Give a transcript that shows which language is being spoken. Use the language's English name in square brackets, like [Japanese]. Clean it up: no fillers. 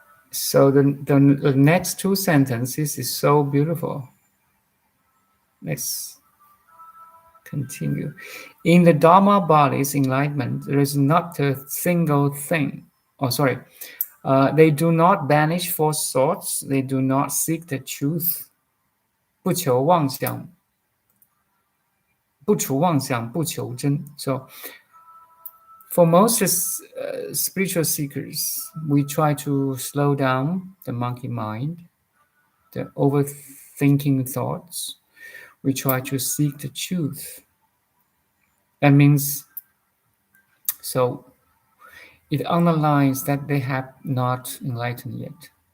[English] So the next two sentences is so beautiful. Let's continue. In the Dharma-BODY'S enlightenment, there is not a single thing. Oh, sorry. They do not banish false thoughts. They do not seek the truth. [Chinese] 不求妄想,不除妄想,不求真. [English] So, for most spiritual seekers, we try to slow down the monkey mind, the overthinking thoughts. We try to seek the truth. That means, so it underlines that they have not enlightened yet.